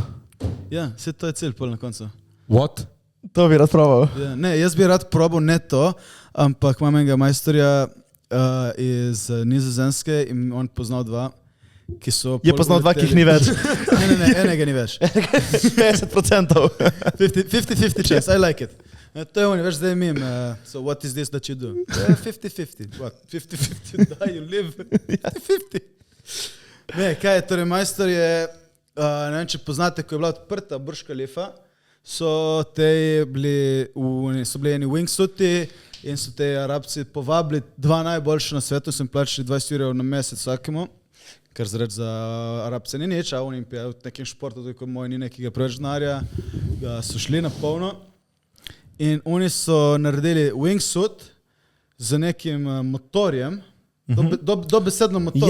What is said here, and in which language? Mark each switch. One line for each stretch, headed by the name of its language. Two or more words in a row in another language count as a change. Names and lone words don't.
Slovenian: Ja, vse to je cilj pol na koncu.
English: What?
Slovenian: To bi rad probal. Ja, ne, jaz bi rad probal ne to, ampak imam enega majstorja iz Nizozemske in on poznal 2, ki so... Je poznal 2, ki jih ni več. Ne, enega ni več. 50%.
English: 50-50 chance, I like it.
Slovenian: To je on, veš, zdaj mim.
English: So what is this that you do? 50-50. What? 50-50 die, you live. 50-50.
Slovenian: Ne, kaj je, torej majstor je, ne vem, če poznate, ko je bila odprta Burj Khalifa, so bili eni wingsuiti in so te Arabci povabili 2 najboljše na svetu, so jim plačali 20 € na mesec vsakemu, kar zreč za Arabce ni nič, a oni v nekem športu, tako moj ni nekega preveč denarja, so šli na polno in oni so naredili wingsuit z nekim motorjem, dobesedno motor.